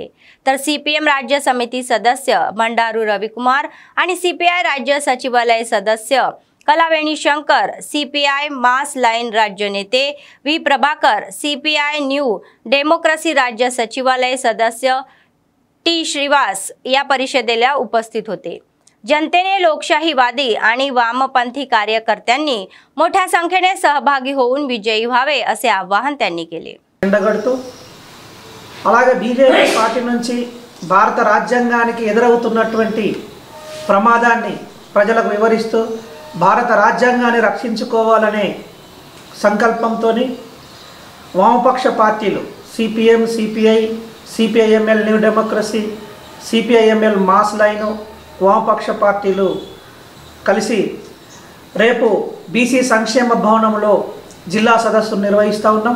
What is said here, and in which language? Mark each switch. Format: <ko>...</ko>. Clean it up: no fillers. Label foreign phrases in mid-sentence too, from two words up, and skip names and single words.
<mr>तर CPM राज्य समिती सदस्य भंडारू रविकुमार आणि CPI राज्य सचिवालय सदस्य कलावेणी शंकर, CPI मास लाईन राज्य नेते V प्रभाकर, CPI न्यू डेमोक्रसी राज्य सचिवालय सदस्य T श्रीवास या परिषदेला उपस्थित होते। जनतेने लोकशाहीवादी आणि वामपंथी कार्यकर्त्यांनी मोठ्या संख्येने सहभागी होऊन विजयी व्हावे असे आवाहन त्यांनी केले।</mr> <te>ఎండగడుతూ అలాగే బీజేపీ పార్టీ నుంచి భారత రాజ్యాంగానికి ఎదురవుతున్నటువంటి ప్రమాదాన్ని ప్రజలకు వివరిస్తూ భారత రాజ్యాంగాన్ని రక్షించుకోవాలనే సంకల్పంతో వామపక్ష పార్టీలు CPM, CPI, CPIML న్యూ డెమోక్రసీ, CPIML మాస్ లైన్ వామపక్ష పార్టీలు కలిసి రేపు BC సంక్షేమ భవనంలో జిల్లా సదస్సు నిర్వహిస్తూ ఉన్నాం।</te>